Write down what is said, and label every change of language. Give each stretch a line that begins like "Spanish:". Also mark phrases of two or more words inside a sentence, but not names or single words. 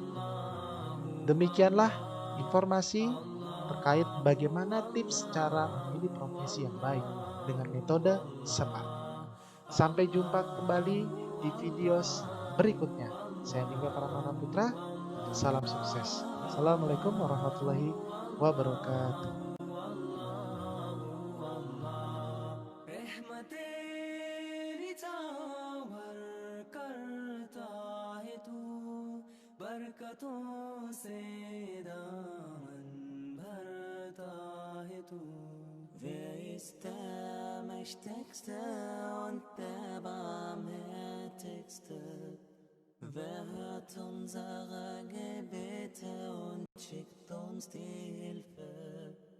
Indonesian: Demikianlah informasi terkait bagaimana tips cara memilih profesi yang baik dengan metode SMART. Sampai jumpa kembali di video berikutnya. Saya Ningga Pramana Putra. Salam sukses.
Arabic: السلام عليكم ورحمة الله وبركاته.
Hindi: बरकतों से दामन भरता है तू
German: Wer ist der Mächtigste und der Barmherzigste? Wer hört unsere Gebete und schickt uns die Hilfe?